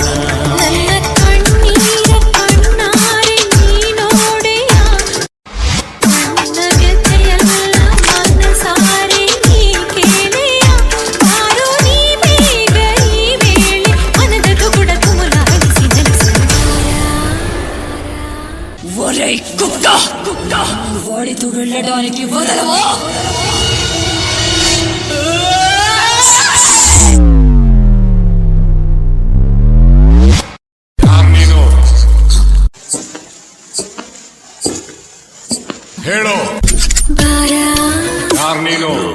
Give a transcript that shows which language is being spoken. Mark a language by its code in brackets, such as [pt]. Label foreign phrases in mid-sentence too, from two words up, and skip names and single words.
[kn] ನನ್ನ ಕಣ್ಣೀರ ಕಣ್ಣಾರೆ ನೀನೋಡೆಯ, ನನ್ನ ಜೊತೆಯಲ್ಲ ಮನಸಾರೆ ನೀ ಕೇಳೆಯ. ಬಾರೋ ನೀ ಬೇಗ ಈ ವೇಳೆ ಮನದ ತುಗುಡ ತುಮುಲಾಡಿಸಿ [te] ఒరే కుక్క వాడి తుడడానికి వదలవా. [kn] ಹೇಳೋ ಯಾರು ನೀನು?